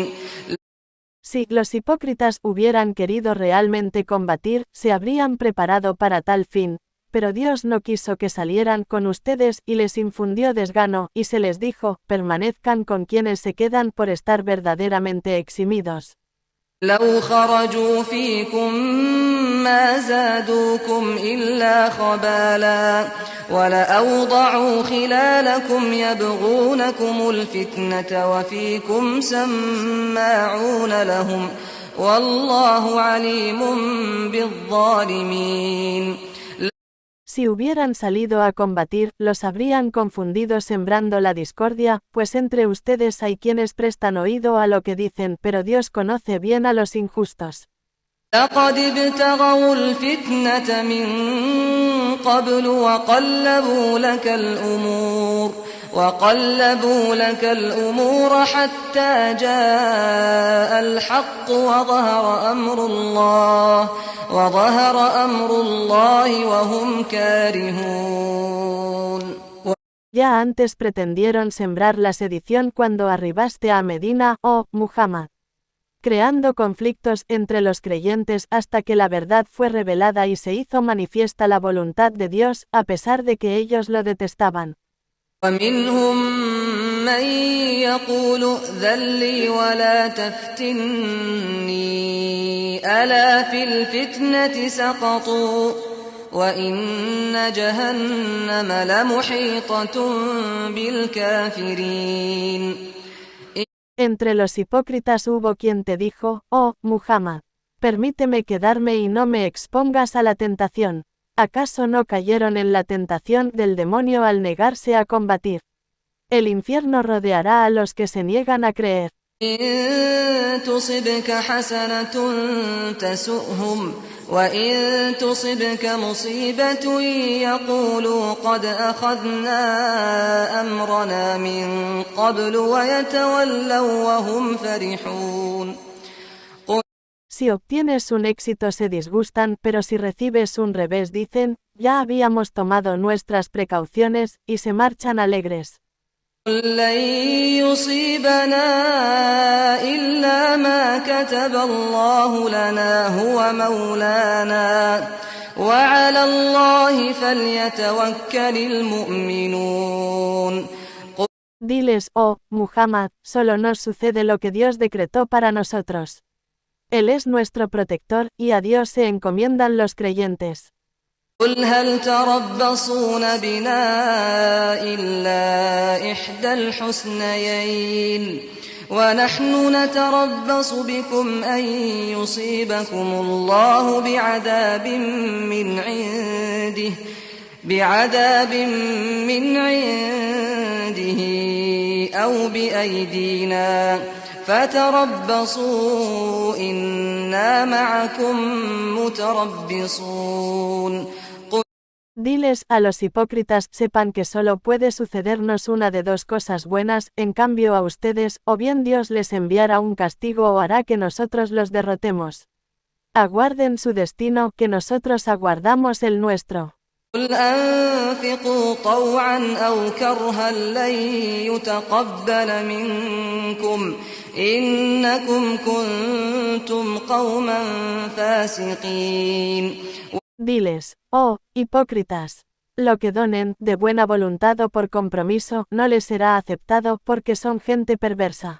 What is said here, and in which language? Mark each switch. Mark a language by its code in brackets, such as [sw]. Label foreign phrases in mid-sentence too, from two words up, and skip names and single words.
[es] Si los hipócritas hubieran querido realmente combatir, se habrían preparado para tal fin, pero Dios no quiso que salieran con ustedes y les infundió desgano, y se les dijo, permanezcan con quienes se quedan por estar verdaderamente eximidos. [ar] لو خرجوا فيكم ما زادوكم إلا خبالا ولأوضعوا خلالكم يبغونكم الفتنة وفيكم سماعون لهم والله عليم بالظالمين. [es] Si hubieran salido a combatir, los habrían confundido sembrando la discordia, pues entre ustedes hay quienes prestan oído a lo que dicen, pero Dios conoce bien a los injustos. [ar] لقد ابتغوا الفتنة من قبل وقلبوا لك الأمور حتى جاء الحق وظهر أمر الله وهم كارهون. [es] Ya antes pretendieron sembrar la sedición cuando arribaste a Medina, oh Muhammad, creando conflictos entre los creyentes hasta que la verdad fue revelada y se hizo manifiesta la voluntad de Dios, a pesar de que ellos lo detestaban. [ar] ومنهم من يقول ائذن لي ولا تفتني ألا في الفتنة سقطوا وإن جهنم لمحيطة بالكافرين. [es] Entre los hipócritas hubo quien te dijo, oh Muhammad, permíteme quedarme y no me expongas a la tentación. ¿Acaso no cayeron en la tentación del demonio al negarse a combatir? El infierno rodeará a los que se niegan a creer. [ar] إن تصبك حسنة تسؤهم وإن تصبك مصيبة يقولوا قد أخذنا أمرنا من قبل ويتولوا وهم فرحون. [es] Si obtienes un éxito se disgustan, pero si recibes un revés dicen, ya habíamos tomado nuestras precauciones, y se marchan alegres. [ar] قل لن يصيبنا إلا ما كتب الله لنا هو مولانا وعلى الله فليتوكل المؤمنون. [es] Diles, oh Muhammad, solo nos sucede lo que Dios decretó para nosotros. Él es nuestro protector, y a Dios se encomiendan los creyentes. [ar] قل هل تربصون بنا إلا إحدى الحسنيين ونحن نتربص بكم أن يصيبكم الله بعذاب من عنده أو بأيدينا فتربصوا إنا معكم متربصون. [es] Diles a los hipócritas, sepan que solo puede sucedernos una de dos cosas buenas, en cambio a ustedes, o bien Dios les enviará un castigo o hará que nosotros los derrotemos. Aguarden su destino, que nosotros aguardamos el nuestro. [ar] قل أنفقوا طوعا أو كرها لن يتقبل منكم إنكم كنتم قوما فاسقين. [es] Diles, oh, hipócritas, lo que donen, de buena voluntad o por compromiso, no les será aceptado porque son gente perversa.